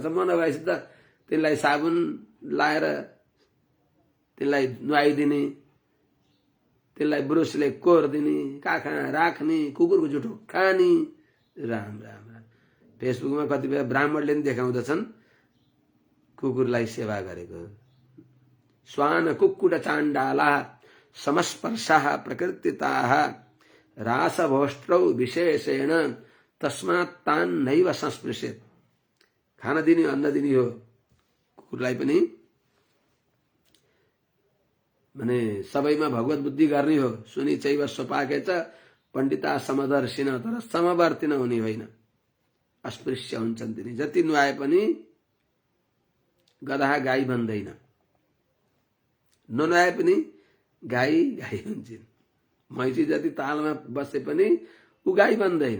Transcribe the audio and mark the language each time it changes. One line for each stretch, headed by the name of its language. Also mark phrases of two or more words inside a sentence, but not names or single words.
Nepali: म नभएपछि त तिनलाई साबुन लाएर तिनलाई नुहाइदिने, तिनलाई ब्रुसले कोर दिने, काखा राख्ने, कुकुरको जुठो खाने। राम राम राम। फेसबुकमा कतिपय ब्राह्मणले पनि देखाउँदछन् कुकुरलाई सेवा गरेको।
Sanskrit: श्वान कुक्कुट चाण्डाला समस्पर्शाः प्रकृतिताः रासभोष्ट्रौ विशेषेण तस्मात् तान् नैव संस्पृशेत्।
Nepali: खाना दिने अन्न दिने हो कुकुरलाई पनि, माने सबैमा भगवत बुद्धि गर्ने हो।
Sanskrit: सुनि चैव स्वपाके च पण्डिता समदर्शिन,
Nepali: तर समवर्ती नहुने होइन, अस्पृश्य हुन्छन् तिनी। जति नुहाए पनि गधा गाई बन्दैन, ननुहाए पनि गाई गाई हुन्छन्। मैसी जति तालमा बसे पनि ऊ गाई बन्दैन।